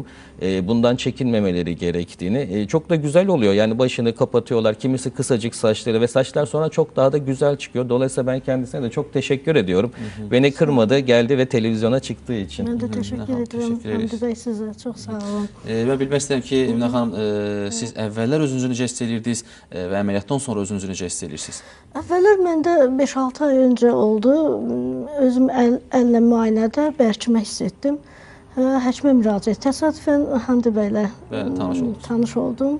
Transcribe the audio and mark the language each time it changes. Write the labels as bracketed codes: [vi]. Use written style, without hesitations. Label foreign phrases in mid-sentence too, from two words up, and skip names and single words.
[tr] Bundan çekinmemeleri gerektiğini. Çok da güzel oluyor. Yani başını kapatıyorlar. Kimisi kısacık saçları ve saçlar sonra çok daha da güzel çıkıyor. Dolayısıyla ben kendisine de çok teşekkür ediyorum. Beni kırmadı, geldi ve televizyona çıktığı için. Ben de teşekkür ederim Hamdi Bey size. Çok sağ olun. [az] Ben bilmək istəyirəm ki, Minə xanım, siz əvvəllər özünüzü necə hiss edirdiniz və əməliyyatdan sonra özünüzü necə hiss edirsiniz? Əvvəllər məndə 5-6 ay öncə oldu. Özüm əllə müayinədə bərkimə hiss etdim. Həkimə müraciət. Təsadüfən Hamdi bəylə tanış oldum.